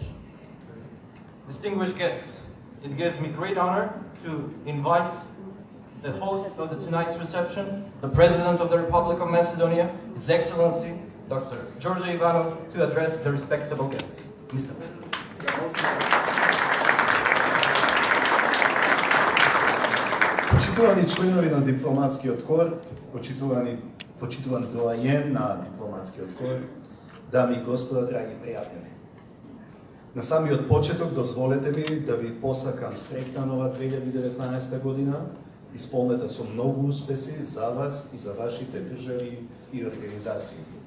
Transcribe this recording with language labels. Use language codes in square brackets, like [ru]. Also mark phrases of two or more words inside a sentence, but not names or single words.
[en] Distinguished guests, it gives me great honor to invite the host of tonight's reception, the President of the Republic of Macedonia, His Excellency, Dr. George Ivanov, to address the respectable guests. Mr. President. [mk] Почитувани членови на дипломатскиот кор, почитуван доајен на дипломатскиот кор, дами и господа, драги пријатели. На самиот почеток дозволете ми да ви посакам среќна нова 2019 година, исполнета со многу успеси за вас и за вашите држави и организации.